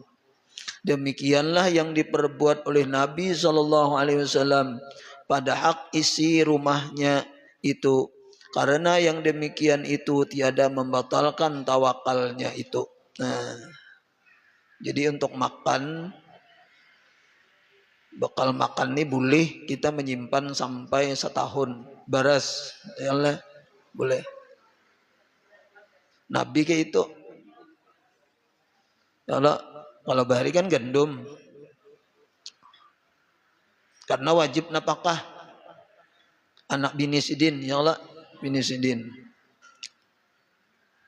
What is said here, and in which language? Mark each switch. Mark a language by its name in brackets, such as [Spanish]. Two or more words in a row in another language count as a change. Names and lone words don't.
[Indonesian] Demikianlah yang diperbuat oleh Nabi SAW pada hak isi rumahnya itu. Karena yang demikian itu tiada membatalkan tawakalnya itu. Nah, jadi untuk makan, bekal makan ini boleh kita menyimpan sampai setahun. Beras, [Arabic] ya Allah, [Indonesian] boleh. Nabi kayak itu. [Banjar] Kalau bahari kan gandum. Karena wajib napakah anak bini sidin, [Arabic] ya Allah, [Banjar] bini sidin.